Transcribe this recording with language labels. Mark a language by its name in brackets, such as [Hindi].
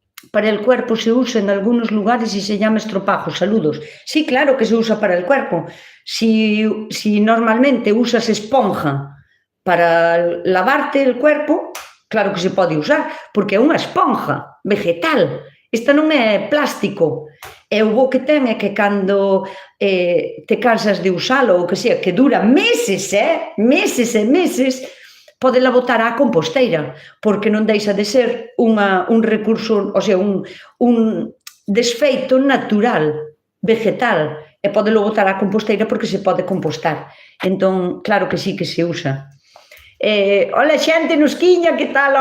[Spanish] para el cuerpo se usa en algunos lugares y se llama estropajo. Saludos. Sí, claro que se usa para el cuerpo. Si normalmente usas esponja para lavarte el cuerpo, [Galician] claro que se pode usar, porque é unha esponja vegetal. Esta non é plástico. E o bo que ten é que cando te cansas de usalo, ou que sea, que dura meses, meses e meses, podela botar á composteira, porque non deixa de ser un recurso, o sea, un desfeito natural, vegetal, e podelo botar á composteira porque se pode compostar. Entón, [Spanish] claro que sí que se usa. [Galician] Hola xente nos Quiña, que tal?